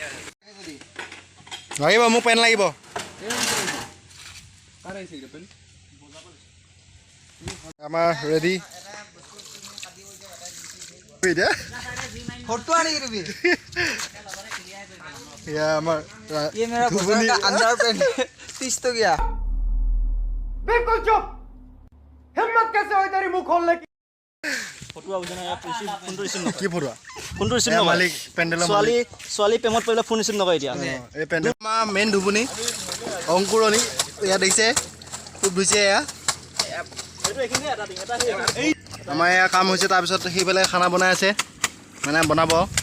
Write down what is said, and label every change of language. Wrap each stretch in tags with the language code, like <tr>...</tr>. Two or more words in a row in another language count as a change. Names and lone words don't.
<as>লাগিব মোক পেন লাগিব। আমাৰ ৰেডি এয়া আমাৰ</as> <hi>बिल्कुल चुप, हिम्मत कैसे हुई तेरी मुंह खोलने की?</hi> <as>কি ফটোৱা? ফোনটো ৰিচিভ এয়া নকৰে। মালিক পেণ্ডেলৰ ছোৱালী প্ৰেমত পৰিলে ফোন ৰিচিভ নকৰে এতিয়া। এই পেণ্ডেল আমাৰ মেইন ধুবুনি অংকুৰণী, ইয়াত দেখিছে খুব ধুইছে। এয়া আমাৰ এয়া কাম হৈছে, তাৰপিছত সেইফালে খানা বনাই আছে, মানে বনাব।</as>